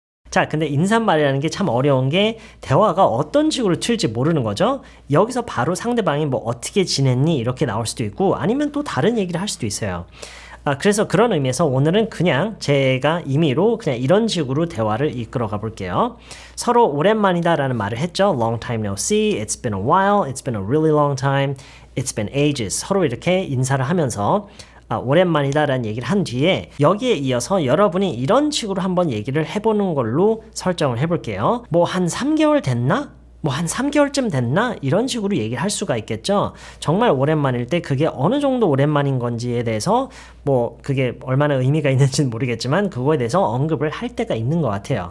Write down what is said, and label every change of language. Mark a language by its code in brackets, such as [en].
[ko] 자, 근데 인사말이라는 게 참 어려운 게 대화가 어떤 식으로 튈지 모르는 거죠. 여기서 바로 상대방이 어떻게 지냈니? 이렇게 나올 수도 있고 아니면 또 다른 얘기를 할 수도 있어요. 그래서 그런 의미에서 오늘은 그냥 제가 임의로 그냥 이런 식으로 대화를 이끌어 가 볼게요. 서로 오랜만이다 라는 말을 했죠. [en] Long time no see, it's been a while, it's been a really long time, it's been ages. [ko] 서로 이렇게 인사를 하면서 오랜만이다 라는 얘기를 한 뒤에 여기에 이어서 여러분이 이런 식으로 한번 얘기를 해보는 걸로 설정을 해볼게요. 한 3개월 됐나? 한 3개월쯤 됐나? 이런 식으로 얘기를 할 수가 있겠죠. 정말 오랜만일 때 그게 어느 정도 오랜만인 건지에 대해서 그게 얼마나 의미가 있는지는 모르겠지만 그거에 대해서 언급을 할 때가 있는 것 같아요.